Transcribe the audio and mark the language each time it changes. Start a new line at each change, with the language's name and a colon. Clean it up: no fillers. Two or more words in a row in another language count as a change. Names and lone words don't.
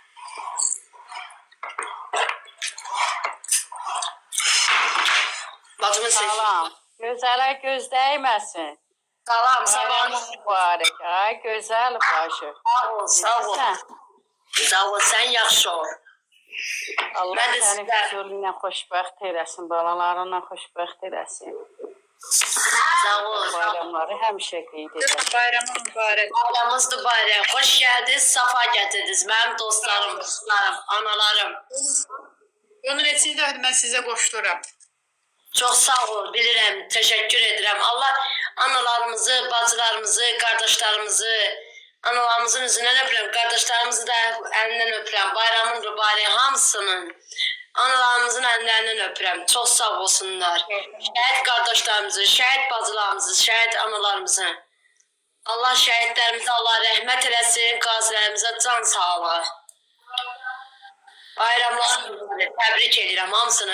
Turkish: Bacımın sesi.
Azerbaijani: Salam. Gözələ göz dəyməsin. Salam, sabah. Mübarək. Ay gözəl başı. Sağ ol, sağ ol. Sağ ol, sen yaxşı ol. Allah Mən də səni sizə- huzurlu ilə xoşbəxt eləsin, balalarınla xoşbəxt eləsin. Sağ ol. Bayramları həmişə qeyd edək. Bayramın mübarək. Bayramımız mübarək.
Turkish: Hoş geldiniz, safa getirdiniz. Benim dostlarım, kızlarım, analarım.
Azerbaijani: Onun için de mən sizə qoşduram.
Turkish: Çok sağ ol, bilirim, teşekkür ederim.
Azerbaijani: Allah analarımızı, bacılarımızı, kardeşlerimizi, analarımızın üzerinden öpürüm.
Turkish: Kardeşlerimizi de elinden öpürüm.
Azerbaijani: Bayramın mübarək hamısının.
Turkish: Analarımızın ellerinden öpürüm.
Azerbaijani: Çok sağ olsunlar. Şəhid kardeşlerimizi, şəhid bacılarımızı, şəhid analarımızı. Allah şəhidlərimizə Allah rəhmət eləsin, qazilərimizə can sağlığı. Bayramlarını təbrik edirəm hamısını.